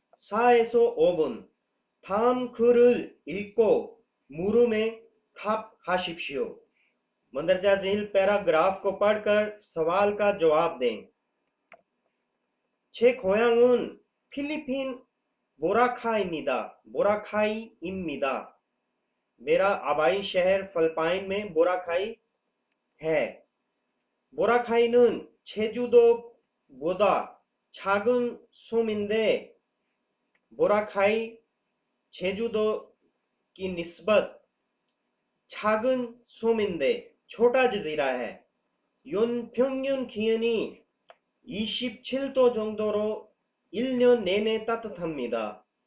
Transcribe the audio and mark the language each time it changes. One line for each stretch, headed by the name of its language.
Korean: 4에서 5분 다음 글을 읽고 물음에 답하십시오।
Hindi: मंदरजा झील पैराग्राफ को पढ़कर सवाल का जवाब दें।
Korean: 제 고향은 필리핀 बोराखाई입니다।
Hindi: बोराखाई입니다। मेरा आबाई शहर फिलिपाइन में बोराखाई है।
Korean: बोराखाई는 제주도보다 작은 섬인데 बोराखाई 제주도
Hindi: की निस्बत
Korean: 작은 섬인데
Hindi: छोटा जजीरा है।
Korean: 연평균 기온이 27도 정도로 1년 내내 따뜻합니다।